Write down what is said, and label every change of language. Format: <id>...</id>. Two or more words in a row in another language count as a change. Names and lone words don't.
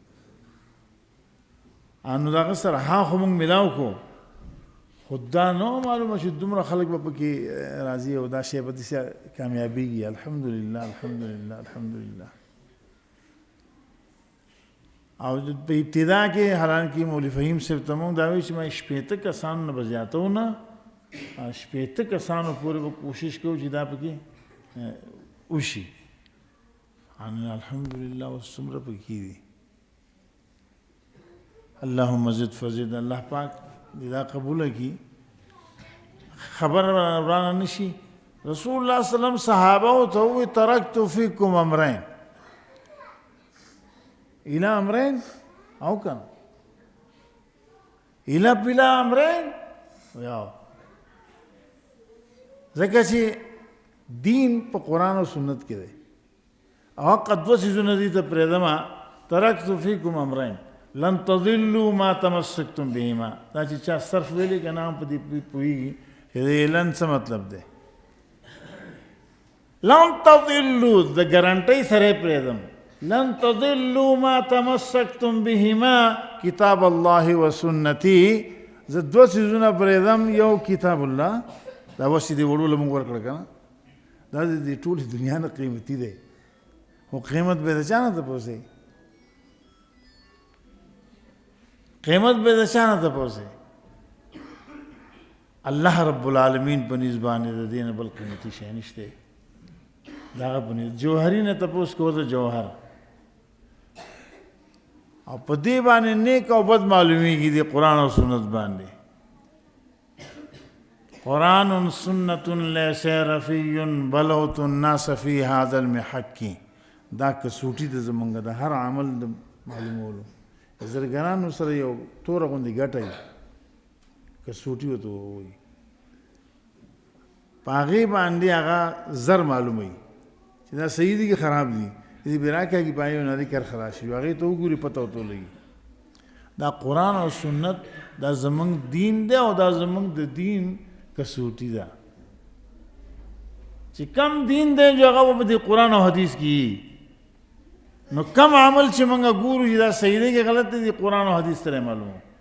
<ps>نو د هغه سره ها خو موږ میلاو کړو خو دا نه معلومه چې دومره خلک به پکې راځي او دا شی به داسې کامیابېږي</ps> <ar>الحمدلله الحمدلله الحمدلله</ar> <ps>او په ابتدا کې حالانکه مولوي فهیم صاحب ته موږ دا وایي چې ما شپېته کسانو نه به زیاتو نه شپېته کسانو پورې به کوشش کوو چې دا پکې وشي الحمدلله اوس څومره پکې دي</ps> <ar>اللهم زد فزد</ar> <ps>الله پاک دې دا قبوله کړي خبر رانه نشي</ps> <ar>رسول الله صلی الله علیه وسلم</ar> <ps>صحابه ته ووایي</ps> <ar>ترکت فیکم امرین الى امرین</ar> <ps>او کنه الى بلا امرین یا ځکه چې دین په قرآن او سنت کې دی او قد دوه څیزونه دي ته پرېږدمه</ps> <ar>ترکت فیکم امرین لن تضلوا ما تمسکتم بهما</ar> <ps>دا چې چا صرف ویلي که نه هم په دې پوهېږي چې د لن څه مطلب دی</ps> <ar>لن تضلوا</ar> <ps>د ګارنټۍ سره یې پرېږدم</ps> <ar>لن تضلوا ما تمسکتم بهما کتاب الله و سنتي</ar> <ps>زه دوه څیزونه پرېږدم یو</ps> <ar>کتاب الله</ar> <ps>دا اوس چې دې وړو له موږ ورکړه که نه دا د دې ټولې دنیا نه قیمتي دی خو قیمت به د چا نه تپوسئ قیمت به د چا نه تپوسئ</ps> <ar>الله رب العالمین</ar> <ps>په نیز باندې د دې نه بل قیمتي شی نشته د هغه په نیز جوهري نه تپوس کوو د جوهر او په دې باندې نیک او بد معلومیږي د قرآن او سنت باندې قرآن سنت</ps> <ar>لیس رفی بلوت الناس فی هذا المحک</ar> <ps>دا کسوټي د زمونږ د هر عمل د معلومولو زرګرانو سره یو توره غوندې ګټه وي کسوټي ورته وایي په هغې باندې هغه زر معلوموي چې دا صحیح دي که خراب دي دې به راکاږي په یو نري کر خلاص شي هغې ته وګوري پته ورته ولګي دا قرآن او سنت دا زمونږ دین دی او دا زمونږ د دین کسوټي ده چې کم دین دی جو هغه په دې قرآن او حدیث کې نو کم عمل چې موږ ګورو چې دا صحیح دی که غلط دی قرآن او حدیث سره معلومو</ps>